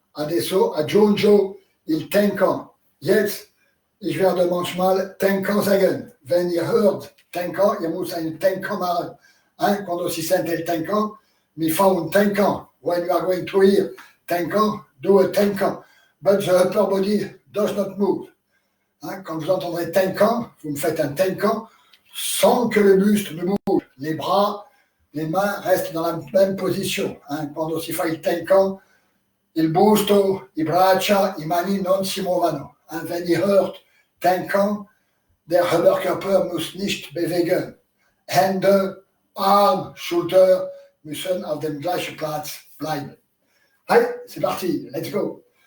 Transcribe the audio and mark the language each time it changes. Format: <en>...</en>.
<it>Adesso aggiungo il tenkan.</it> <de>Jetzt, ich werde manchmal tenkan sagen. Wenn ihr hört tenkan, ihr muss ein tenkan machen.</de> <it>Quando si sente il tenkan, mi fa un tenkan.</it> <en>When you are going to hear tenkan, do a tenkan. But the upper body does not move.</en> <fr>Quand vous entendrez tenkan, vous me faites un tenkan sans que le buste ne bouge. Les bras, les mains restent dans la même position.</fr> <it>Quando si fa il tenkan, il busto, i braccia, i mani non si muovono.</it> <de>Wenn ihr hört tenkan, der Oberkörper muss nicht bewegen. Hände, Arm, Schulter müssen auf dem gleichen Platz bleiben.</de> <fr>Allez, c'est parti,</fr> <en>let's go.</en>